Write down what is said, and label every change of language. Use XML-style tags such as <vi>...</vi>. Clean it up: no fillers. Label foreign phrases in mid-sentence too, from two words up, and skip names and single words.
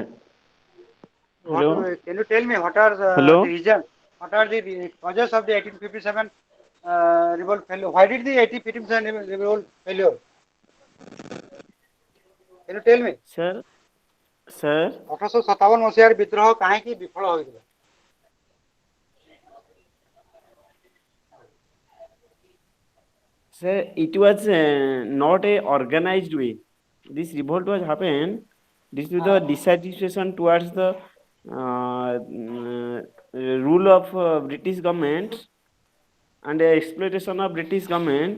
<en>Hello. Can you tell me what are Hello. the reasons? What are the causes of the 1857 revolt failure? Why did the 1857 revolt failure? Can you tell me? Sir, sir,</en> <or>1857 ମସିହାରେ ବିଦ୍ରୋହ କାହିଁକି ବିଫଳ ହୋଇଥିଲା?</or> <en>sir, it was not a organized way. This revolt was happened. This is the dissatisfaction towards the rule of British government and exploitation of British government.</en>